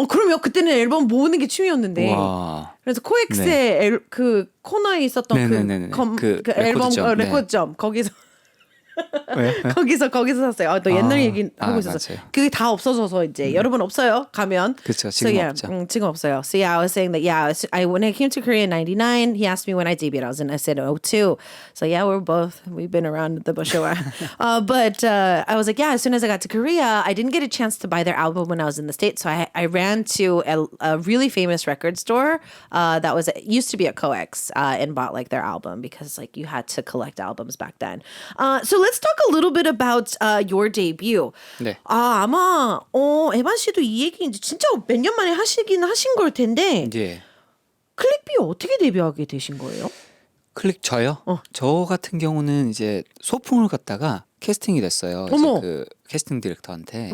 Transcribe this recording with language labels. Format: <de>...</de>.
<ko>그럼요. 그때는 앨범 모으는 게 취미였는데. 와. 그래서 코엑스의 그 코너에 있었던 네네네네. 그 그 앨범 레코드점. 네. 레코드점 거기서 왜? 거기서 샀어요. 또 옛날 얘기 하고 아, 있었어요. 맞아요. 그게 다 없어져서 이제 여러분 없어요. 가면. 그쵸,</ko> <en>So,</en> <ko>지금</ko> <en>yeah,</en> <ko>없죠. 지금 없어요.</ko> <en>So yeah, I was saying that when I came to Korea in '99, he asked me when I debuted. I said 02. So yeah, we've been around the bush a while. But I was like, yeah, as soon as I got to Korea, I didn't get a chance to buy their album when I was in the States. So I ran to a really famous record store that used to be at Coex and bought like their album because like you had to collect albums back then. So let's talk a little bit about your debut.</en> <ko>네. 아마 에반 씨도 이 얘기 이제 진짜 몇 년 만에 하신 걸 텐데 예. 클릭비 어떻게 데뷔하게 되신 거예요? 저요? 저 같은 경우는 이제 소풍을 갔다가 캐스팅이 됐어요. 어머. 이제 그 캐스팅 디렉터한테</ko>